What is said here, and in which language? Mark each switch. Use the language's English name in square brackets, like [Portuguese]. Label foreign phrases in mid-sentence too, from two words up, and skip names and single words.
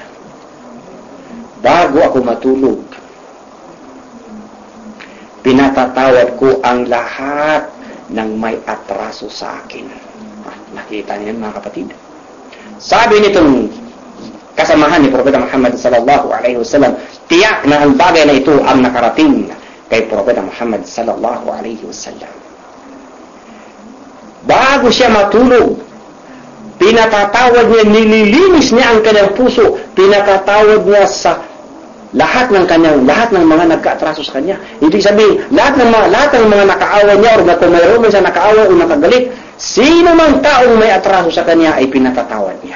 [Filipino] Bago ako matulog, pinatatawad ko ang lahat ng may atraso sa akin. Nakita niyo mga kapatid. Sabi nitong kasamahan ni Propeta Muhammad [Arabic] صلى الله عليه وسلم, [Filipino] tiyak na ang bagay na ito ang nakarating kay Propeta Muhammad [Arabic] صلى الله عليه وسلم. [Filipino] Bago siya matulog, pinatatawad niya, nililinis niya ang kanyang puso, pinatatawad niya sa lahat ng mga nagkaatraso sa kanya. Ibig sabihin, lahat ng mga nakaawa niya o kung mayroon siya nakaawa o nakagalit, sino mang taong may atraso sa kanya ay pinatatawad niya.